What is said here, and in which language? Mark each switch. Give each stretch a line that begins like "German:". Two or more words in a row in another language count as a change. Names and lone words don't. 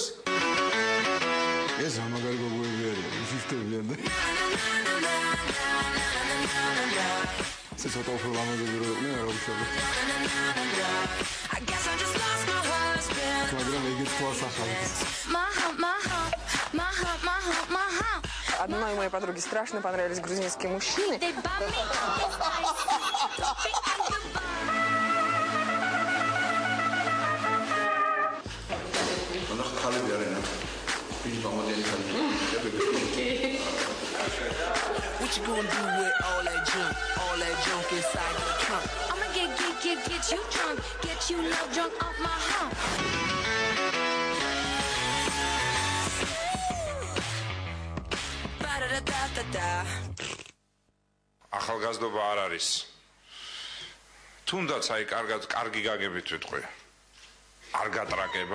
Georgian: ეს ამაგარი გოგოები არიან, უშიშტებიან და ცოტა უფრო ამაგები რო იყვნენ, რა უშავე. მაგრამ ეგეც თვალს ახალებს.
Russian: Одной моей подруге страшно понравились грузинские мужчины.
English: What you gonna do with all that junk inside your trunk? I'ma get you drunk, get you love drunk off my hump.
Georgian: ახალგაზრდობა არ არის. თუნდაც აი კარგი გაგებით ვიტყვი. არ გატრაკება.